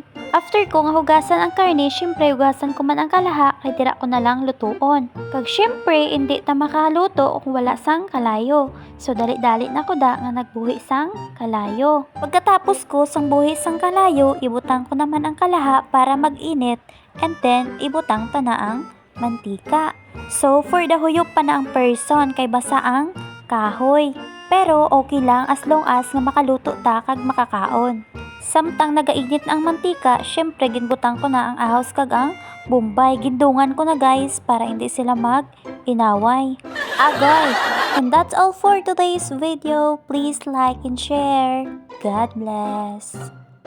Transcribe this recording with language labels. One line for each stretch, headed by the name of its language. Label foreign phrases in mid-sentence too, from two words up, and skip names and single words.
Hiligaynon: After ko nga hugasan ang karne, syempre hugasan ko man ang kalaha kay tira ko na lang lutuon. Kag syempre hindi ta makaluto kung wala sang kalayo. So dali-dali na ko da nga nagbuhi sang kalayo. Pagkatapos ko sang buhi sang kalayo, ibutang ko naman ang kalaha para mag-init
English: and then
Hiligaynon: ibutang ta na ang mantika. So for the huyop pa na ang person kay basa ang kahoy. Pero okay lang
English: as long as
Hiligaynon: nga makaluto ta kag makakaon. Samtang nagainit na ang mantika, syempre ginbutang ko na ang ahos kag ang bombay. Gindungan ko na guys para hindi sila mag-inaway. Agoy!
English: And that's all for today's video. Please like and share. God bless.